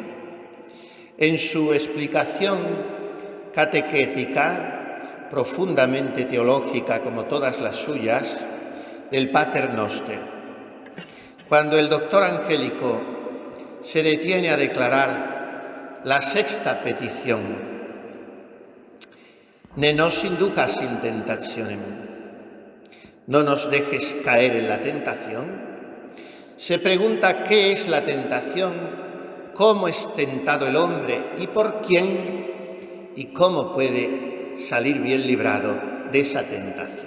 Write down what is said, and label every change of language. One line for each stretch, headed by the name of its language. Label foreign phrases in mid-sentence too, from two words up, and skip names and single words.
Spanish: En su explicación catequética, profundamente teológica como todas las suyas, del Pater Noster, cuando el doctor Angélico se detiene a declarar la sexta petición:
Latin: ne nos inducas in tentationem,
Spanish: no nos dejes caer en la tentación, se pregunta qué es la tentación, cómo es tentado el hombre y por quién, y cómo puede salir bien librado de esa tentación.